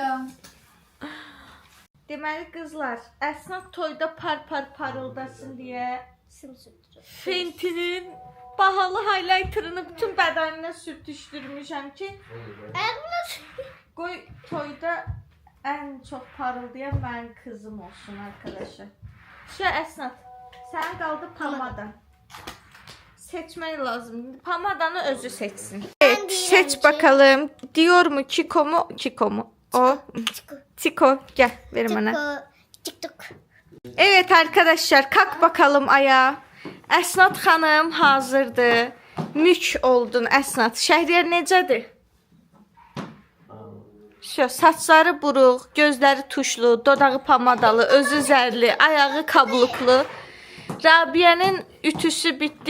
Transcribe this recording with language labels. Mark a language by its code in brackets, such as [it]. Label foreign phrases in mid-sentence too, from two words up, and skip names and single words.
[az] Deməli qızlar, Əsnat toyda par parıldasın deyə Fenty'nin bahalı highlighterını bütün bədəninə sürtüşdürmüşəm ki, qoy toyda ən çox parıldayan mənim [tr] kızım olsun arkadaşlar. [az] Əsnat, sən qaldı pamada. Seçmək lazım. Pamadanı özü seçsin. [tr] Evet, seç bakalım. Diyor mu Kiko mu? Kiko mu? O. Tiko. Gel, ver bana. Evet arkadaşlar, kalk bakalım ayağa. [az] Əsnat xanım hazırdır. Mük oldun Əsnat. Şəhriyar necədir? Saçları buruq, gözləri tuşlu, dodağı pamadalı, özü zərli, ayağı kabluklu. Rabia'nın ütüsü bitdi.